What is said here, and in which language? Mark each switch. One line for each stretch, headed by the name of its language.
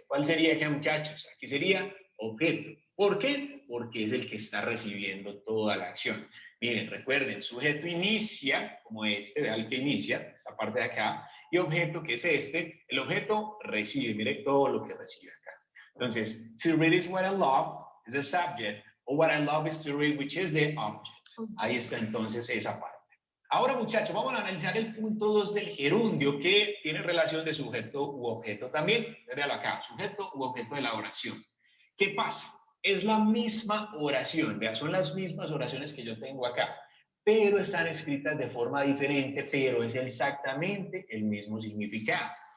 Spanish: ¿Cuál sería acá, muchachos? Aquí sería objeto. ¿Por qué? Porque es el que está recibiendo toda la acción. Miren, recuerden, sujeto inicia, como este, vean el que inicia, esta parte de acá, y objeto, que es este, el objeto recibe, miren todo lo que recibe acá.
English: Entonces, to read is what I love, is the subject, or what I love is to read, which is the object.
Spanish: Ahí está entonces esa parte. Ahora, muchachos, vamos a analizar el punto 2 del gerundio, que tiene relación de sujeto u objeto también. Véalo acá, sujeto u objeto de la oración. ¿Qué pasa? Es la misma oración, vean, son las mismas oraciones que yo tengo acá, pero están escritas de forma diferente, pero es exactamente el mismo significado.